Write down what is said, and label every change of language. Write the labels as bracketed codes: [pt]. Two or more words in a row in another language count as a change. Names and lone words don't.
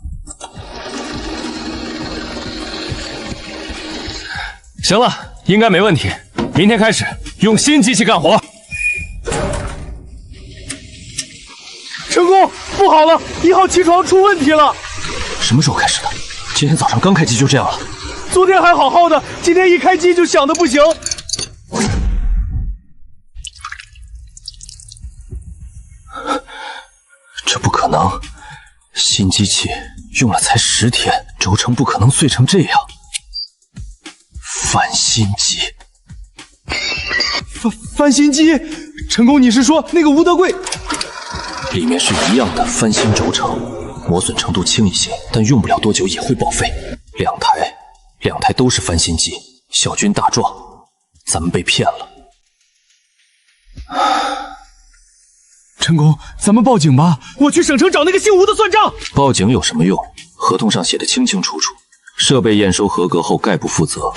[zh] 行了，應該沒問題。明天開始用新機器幹活。陳工，不好了，1號氣床出問題了。什麼時候開始的？今天早上剛開機就這樣了。昨天還好好的，今天一開機就響得不行。這不可能， 新機器用了才10天，轴承不可能碎成这樣。翻新机，翻新机，陈公，你是说那个吴德贵？里面是一樣的翻新軸承，磨損程度輕一些，但用不了多久也會報廢。兩台都是翻新機，小軍大壯，咱們被騙了。陳公，咱們報警吧！我去省城找那個姓吳的算賬。報警有什麼用？合同上寫的清清楚楚，設備驗收合格後概不負責。